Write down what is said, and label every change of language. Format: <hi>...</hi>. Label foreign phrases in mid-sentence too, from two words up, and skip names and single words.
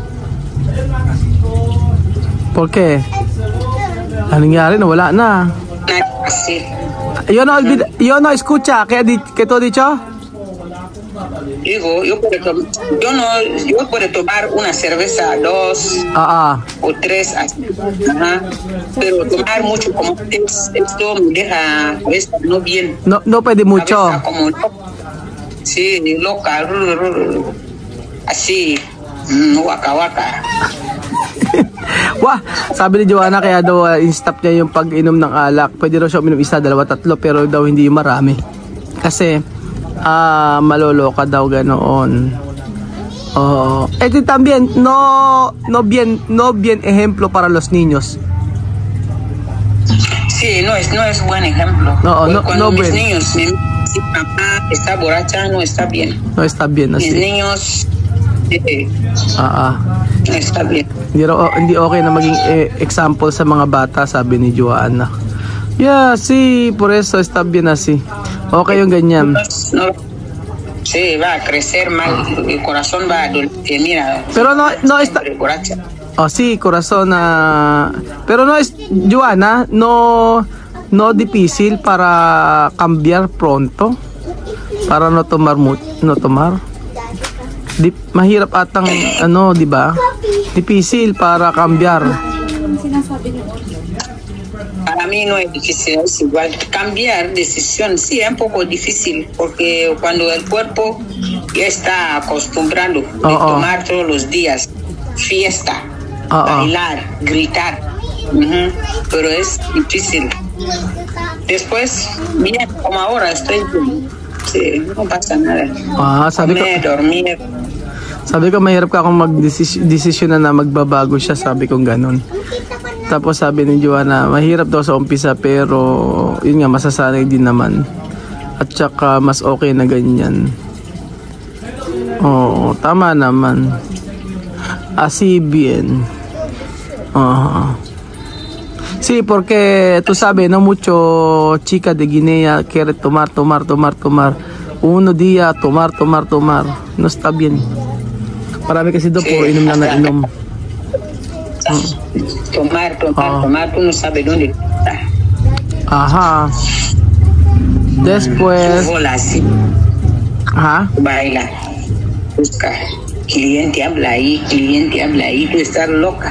<es>¿Por qué?</es> <tl>Ano nangyari? Nawala na.</tl> <es>así. Yo no escucha. ¿Qué tú has dicho? Digo, yo puedo tomar una cerveza, 2 o 3, así. Ajá. Pero tomar mucho como antes, esto me deja a veces no bien. No pwede mucho. A veces como sí, loca, así, waka waka.</es> <tl>Wah, sabi ni Joanna kaya daw in-stop niya yung pag-inom ng alak. Pwede raw siya uminom 1, 2, 3 pero daw hindi marami. Kasi maloloka daw ganoon.</tl> <es>Oh, ito también no bien ejemplo para los niños. Sí, no es buen ejemplo. Cuando mis buen. niños me dicen, mamá está borracha, no está bien. No está bien Mis así. niños no está bien.</es> <tl>Hindi okay na maging example sa mga bata, sabi ni Joanna.</tl> <es>Yeah, sí, por eso está bien así.</es> <tl>Okay yung ganyan.</tl> <es>No, sí, va a crecer mal, el corazón va a doler, mira. Pero no está. Borracha. Oh, sí, corazón. Pero no es, Joanna, no difícil para cambiar pronto. Para no tomar no tomar.</es> <tl>Mahirap atang di ba?</tl> <es>Difícil para cambiar. Para mí no es difícil, es igual. Cambiar decisión, sí, es un poco difícil, porque cuando el cuerpo ya está acostumbrado a tomar todos los días, fiesta, bailar, gritar, pero es difícil. Después, bien, como ahora estoy bien. Sí, no pasa nada.</es> <tl>Sabi ko,</tl> <es>dormir.</es> <tl>Sabi ko mahirap ka akong mag-desisyon na magbabago siya, sabi ko ganun. Tapos sabi ni Joanna, mahirap daw sa umpisa pero yun nga, masasanay din naman. At saka mas okay na ganyan. Oo, tama naman.</tl> <es>Así bien. Sí, porque tú sabes, no mucho chica de Guinea quiere tomar. Uno día tomar. No está bien.</es> <tl>Marami kasi doon, puro inom na inom.</tl> <es>Tomar, tú no sabes dónde está. Ajá. Después. Hola, sí. Ajá. Baila. Busca. Cliente habla ahí. Tú estás loca.</es>